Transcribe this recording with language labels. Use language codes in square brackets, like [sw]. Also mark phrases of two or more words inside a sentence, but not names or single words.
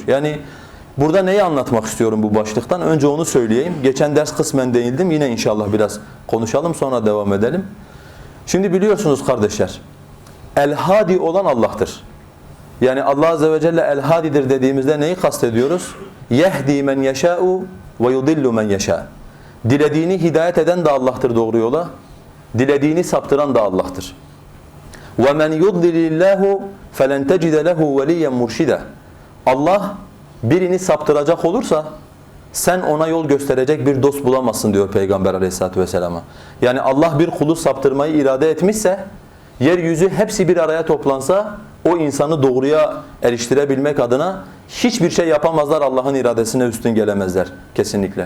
[tr] Yani burada neyi anlatmak istiyorum bu başlıktan? Önce onu söyleyeyim. Geçen ders kısmen değindim. Yine inşallah biraz konuşalım, sonra devam edelim. Şimdi biliyorsunuz kardeşler, El-Hadi olan Allah'tır. Yani Allah [ar] عز وجل [tr] El-Hadi'dir dediğimizde neyi kastediyoruz? [ar] يَهْدِي مَنْ يَشَاءُ وَيُضِلُّ مَنْ يَشَاءُ. [tr] Dilediğini hidayet eden de Allah'tır doğru yola. Dilediğini saptıran da Allah'tır. وَمَنْ يُضْلِلِ اللّٰهُ فَلَنْ تَجِدَ لَهُ وَلِيًّا مُرْشِدًا. Allah birini saptıracak olursa sen ona yol gösterecek bir dost bulamazsın diyor Peygamber [ar] عليه الصلاة والسلام'a. [tr] Yani Allah bir kulu saptırmayı irade etmişse, yeryüzü hepsi bir araya toplansa o insanı doğruya eriştirebilmek adına hiçbir şey yapamazlar, Allah'ın iradesine üstün gelemezler kesinlikle.